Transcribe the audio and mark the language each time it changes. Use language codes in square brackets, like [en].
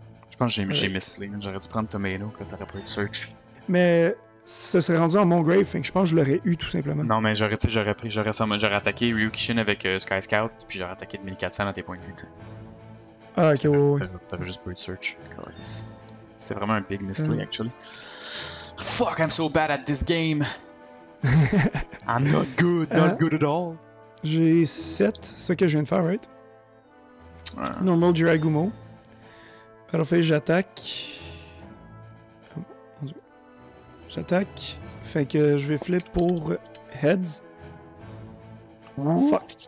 [fr] Je pense que j'ai misplay. J'aurais dû prendre tomato, que t'aurais pas eu de search. Mais ça serait rendu en mon grave, fait que je pense que je l'aurais eu tout simplement. Non, mais j'aurais attaqué Ryukishin avec Sky Scout, puis j'aurais attaqué de 1400 dans tes points de vie, t'sais. Ah, ok, ouais. T'avais juste pas eu de search. C'était vraiment un big misplay, actually. [en] Fuck, I'm so bad at this game! I'm not good at all. [fr] J'ai 7, c'est ça que je viens de faire, right? Normal Jiragumo. Alors, j'attaque. Oh, mon Dieu. J'attaque. Fait que je vais flip pour Heads. Fuck.